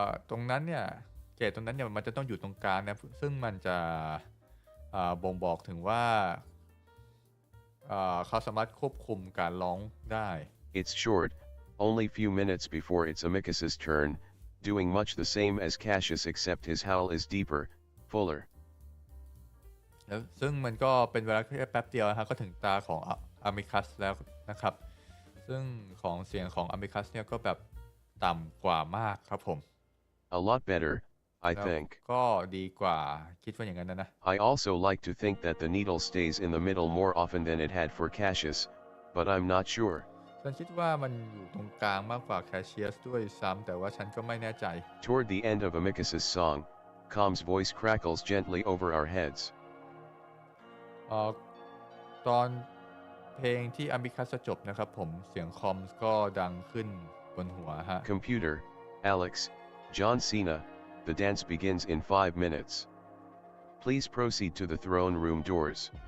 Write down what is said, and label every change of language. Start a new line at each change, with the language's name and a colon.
Thai: ตรงนั้นเนี่ยเกจตรงนั้นเนี่ยมันจะต้องอยู่ตรงกลางนะซึ่งมันจะบ่งบอกถึงว่าเขาสามารถควบคุมการร้องได้
English: It's short, only few minutes before it's Amicus's turn, doing much the same as Cassius except his howl is deeper, fuller.
Thai: แล้วซึ่งมันก็เป็นเวลาแค่แป๊บเดียวก็ถึงตาของอามิคัสแล้วนะครับซึ่งของเสียงของอามิคัสเนี่ยก็แบบต่ำกว่ามากครับผม
English: A lot better, I think.
Thai: ก็ดีกว่าคิดว่าอย่างนั้นนะ
English: I also like to think that the needle stays in the middle more often than it had for Cassius, but I'm not sure.
Thai: ฉันคิดว่ามันอยู่ตรงกลางมากกว่าแคชเชียสด้วยซ้ำแต่ว่าฉันก็ไม่แน่ใจ
English: Toward the end of Amicus's song, Com's voice crackles gently over our heads.
Thai: ตอนเพลงที่อามิคัสจบนะครับผมเสียงคอมก็ดังขึ้นบนหัวฮะ
English: Computer, Alex, John Cena, the dance begins in 5 minutes. Please proceed to the throne room doors.